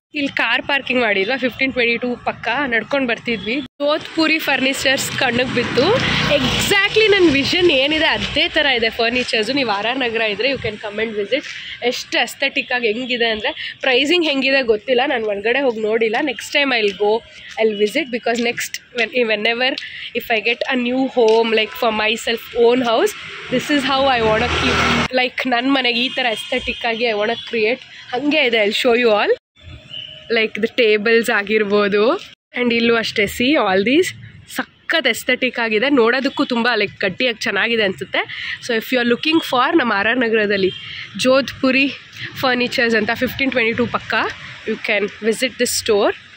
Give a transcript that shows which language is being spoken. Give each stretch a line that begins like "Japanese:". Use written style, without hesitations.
Kannada: ಇಲ್ಲಿ car parking ಮಾಡಿದ್ವಾ 1522 ಪಕ್ಕ ನಡ್ಕೊಂಡು ಬರ್ತಿದ್ವಿ. ಜೋಧ್ಪುರಿ ಫರ್ನಿಚರ್ಸ್ ಕಣ್ಣಿಗೆ ಬಿತ್ತು. ಎಕ್ಸಾಕ್ಟ್ಲಿ ನನ್ನ ವಿಷನ್ ಏನಿದೆ ಅದೇ ಥರ ಇದೆ ಫರ್ನಿಚರ್ಸು. ನೀವು ಆರ್ ನಗರ ಇದ್ದರೆ
English: You can come and visit.
Kannada: ಎಷ್ಟು ಅಸ್ಥೆಟಿಕ್ಕಾಗಿ ಹೆಂಗಿದೆ ಅಂದರೆ, ಪ್ರೈಸಿಂಗ್ ಹೆಂಗಿದೆ ಗೊತ್ತಿಲ್ಲ, ನಾನು ಒಳಗಡೆ ಹೋಗಿ ನೋಡಿಲ್ಲ.
English: next time I will visit because next when if I get a new home, like for myself own house, this is how I want to keep, like
Kannada: ನನ್ನ ಮನೆಗೆ ಈ ಥರ ಎಸ್ಥೆಟಿಕ್ಕಾಗಿ
English: I want to create.
Kannada: ಹಾಗೆ ಇದೆ,
English: I'll show you all. Like the tables
Kannada: ಆಗಿರ್ಬೋದು.
English: and
Kannada: ಇಲ್ಲೂ ಅಷ್ಟೇ,
English: See all these ಸಖತ್ aesthetic ಆಗಿದೆ.
Kannada: ನೋಡೋದಕ್ಕೂ ತುಂಬ ಲೈಕ್ ಗಟ್ಟಿಯಾಗಿ ಚೆನ್ನಾಗಿದೆ ಅನಿಸುತ್ತೆ.
English: so if you are looking for
Kannada: ನಮ್ಮ ಆರ್ ನಗರದಲ್ಲಿ
English: Jodhpuri furnitures ಅಂತ 1522 ಪಕ್ಕ, you can visit this store.